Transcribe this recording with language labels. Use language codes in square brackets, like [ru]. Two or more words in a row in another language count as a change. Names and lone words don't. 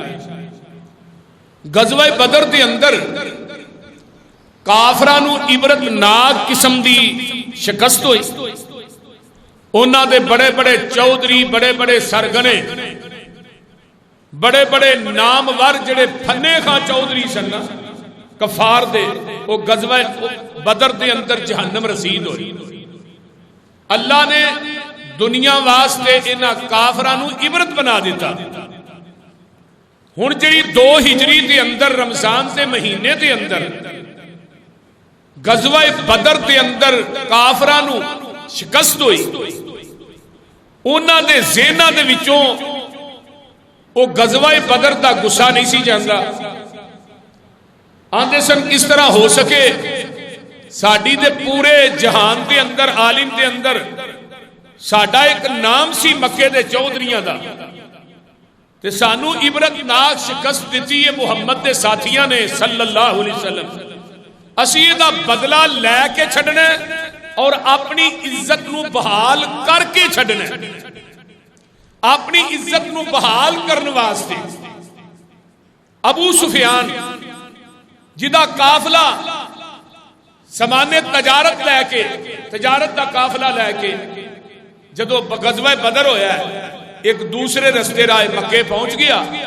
[pa] غزوہ بدر دے اندر کافرانو عبرت ناک قسم دی شکست ہوئی، انہاں دے بڑے بڑے چودھری، بڑے بڑے سرگنے، بڑے بڑے نامور جڑے پھنے خاں چودھری سن کفار دے، وہ غزوہ بدر دے اندر جہنم رسید ہوئی۔ اللہ نے دنیا واسطے انہاں کافرانو عبرت بنا دیتا۔ ہن جڑی 2 ہجری دے اندر رمضان دے مہینے دے اندر غزوہ بدر دے اندر کافرانو شکست ہوئی، انہاں دے ذہناں دے وچوں وہ غزوہ بدر دا گسا نہیں سی جاندا۔ آندے سن کس طرح ہو سکے ساڈی دے پورے جہان دے اندر، عالم دے اندر ساڈا ایک نام سی مکے دے چودھریاں دا، تے سانو عبرت ناک شکست دیتی ہے محمد دے ساتھیاں نے [ar] صلی اللہ علیہ وسلم۔ [pa] اسی دا بدلہ لے کے چھڑنا اور اپنی عزت نو بحال کر کے چھڈنا ہے. اپنی عزت نو بحال کرنے واسطے ابو سفیان جدا قافلہ سمانے تجارت لے کے تجارت دا قافلہ لے کے جدو غزوہ بدر ہویا ہے ایک دوسرے رستے راہ مکے پہنچ گیا.